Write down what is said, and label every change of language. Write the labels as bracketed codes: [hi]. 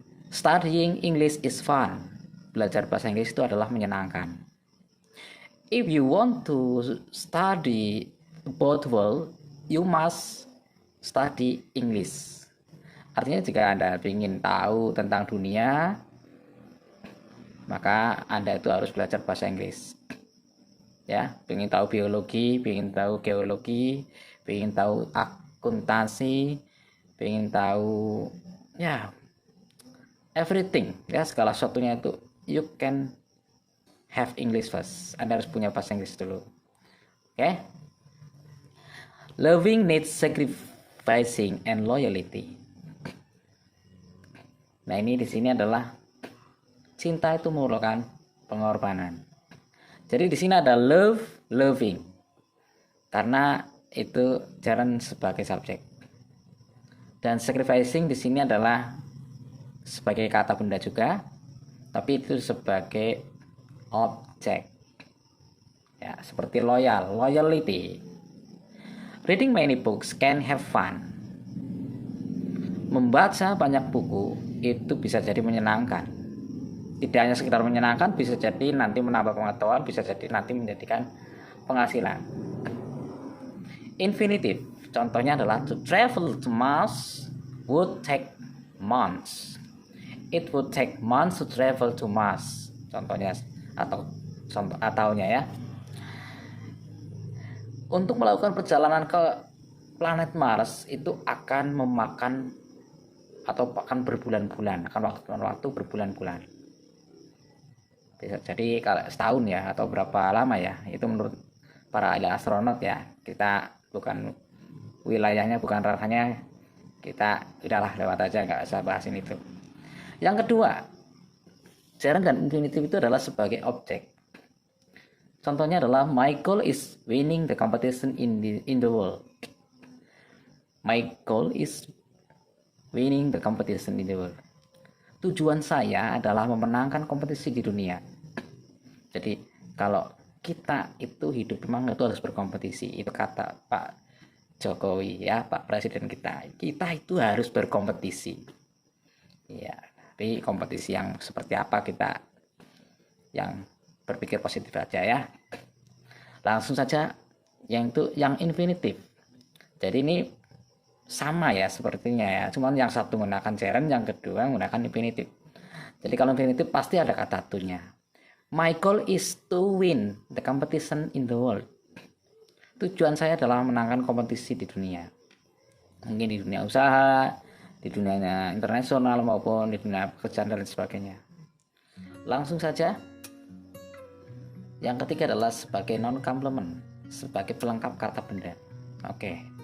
[en] Studying English is fun. [id] Belajar bahasa Inggris itu adalah menyenangkan. [en] If you want to study about the world, you must study English. [id] Artinya jika Anda ingin tahu tentang dunia, maka Anda itu harus belajar bahasa Inggris. Ya, ingin tahu biologi, ingin tahu geologi, ingin tahu akuntansi, ingin tahu ya everything, ya segala sesuatunya itu [en] you can have English first. [id] Anda harus punya bahasa Inggris dulu. Oke? [en] Loving needs sacrificing and loyalty. [id] Nah, ini di sini adalah cinta itu memerlukan pengorbanan. Jadi di sini ada love, loving. Karena itu Jaren sebagai subjek. Dan sacrificing di sini adalah sebagai kata benda juga, tapi itu sebagai objek. Ya, seperti loyal, loyalty. [en] Reading many books can have fun. [id] Membaca banyak buku itu bisa jadi menyenangkan. Tidak hanya sekedar menyenangkan, bisa jadi nanti menambah pengetahuan, bisa jadi nanti menjadikan penghasilan. Infinitive, contohnya adalah [en] to travel to Mars would take months. It would take months to travel to Mars. [id] Contohnya ataunya ya. Untuk melakukan perjalanan ke planet Mars itu akan memakan atau akan berbulan-bulan, akan waktu berbulan-bulan. Bisa jadi kalau setahun ya atau berapa lama ya, itu menurut para ahli astronot ya. Kita bukan wilayahnya, bukan ranahnya, kita udahlah lewat aja, nggak usah bahasin itu. Yang kedua, Jaren dan infinitive itu adalah sebagai objek. Contohnya adalah [en] my goal is winning the competition in the world. My goal is winning the competition in the world. [id] Tujuan saya adalah memenangkan kompetisi di dunia. Jadi kalau kita itu hidup memang itu harus berkompetisi. Itu kata Pak Jokowi ya, Pak Presiden kita. Kita itu harus berkompetisi. Ya, tapi kompetisi yang seperti apa kita yang berpikir positif aja ya. Langsung saja yang infinitive. Jadi ini sama ya sepertinya ya, cuman yang satu menggunakan Jaren, yang kedua menggunakan infinitive. Jadi kalau infinitive pasti ada kata to-nya. [en] My goal is to win the competition in the world. [id] Tujuan saya adalah menangkan kompetisi di dunia. Mungkin di dunia usaha, di dunia internasional maupun di dunia pekerjaan dan sebagainya. Langsung saja. Yang ketiga adalah sebagai non-complement, sebagai pelengkap kata benda. Oke.